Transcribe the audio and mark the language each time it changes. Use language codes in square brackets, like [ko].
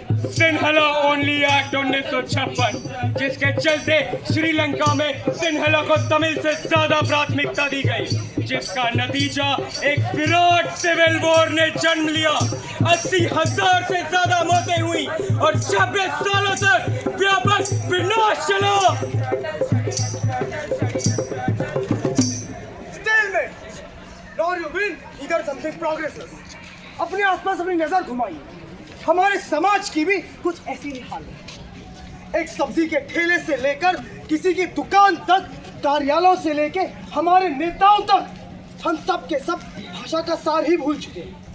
[hi] सिन्हला only act 1956, जिसके चलते श्रीलंका में सिन्हला को तमिल से ज्यादा प्राथमिकता दी गई, जिसका नतीजा एक विराट सिविल वॉर ने जन्म लिया। 80,000 से ज्यादा मौतें हुई और 26 सालों तक व्यापक विनाश चला। [en] Stalemate. Nor you win, either something progresses. [hi] अपने आसपास अपनी नजर घुमाइए, हमारे समाज की भी कुछ ऐसी ही हाल है। एक सब्जी के ठेले से लेकर किसी की दुकान तक, कार्यालयों से लेके हमारे नेताओं तक, हम सब के सब भाषा का सार ही भूल चुके हैं।